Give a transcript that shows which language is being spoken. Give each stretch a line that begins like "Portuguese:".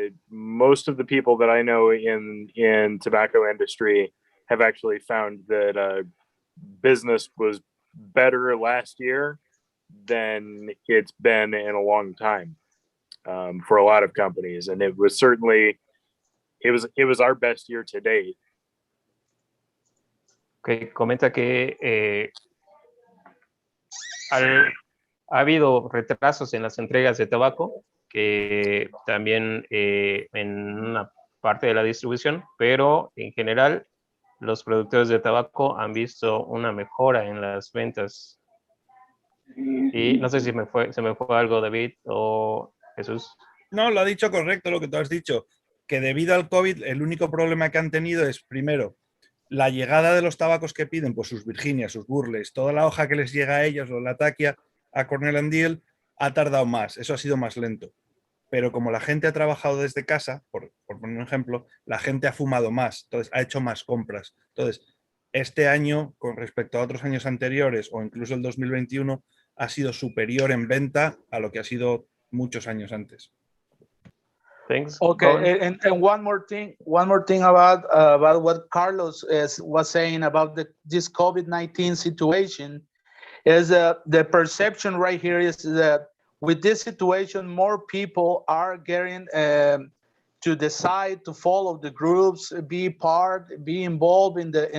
English: most of the people that I know in tobacco industry have actually found that business was better last year than it's been in a long time for a lot of companies, and it was certainly it was our best year to date.
Spanish: Okay, comenta que ha habido retrasos en las entregas de tabaco, que también en una parte de la distribución, pero en general los productores de tabaco han visto una mejora en las ventas. Y no sé si se me fue algo, David o Jesús. No, lo ha dicho correcto lo que tú has dicho, que debido al COVID el único problema que han tenido es, primero, la llegada de los tabacos que piden, pues sus Virginias, sus Burleys, toda la hoja que les llega a ellos, o la taquia, a Cornell Diehl, ha tardado más, eso ha sido más lento. Pero como la gente ha trabajado desde casa, por poner un ejemplo, la gente ha fumado más, entonces ha hecho más compras. Entonces, este año, con respecto a otros años anteriores, o incluso el 2021, ha sido superior en venta a lo que ha sido muchos años antes.
English: Thanks. Okay, and one more thing about what Carlos was saying about this COVID-19 situation is the perception right here is that with this situation, more people are getting to decide to follow the groups, be involved in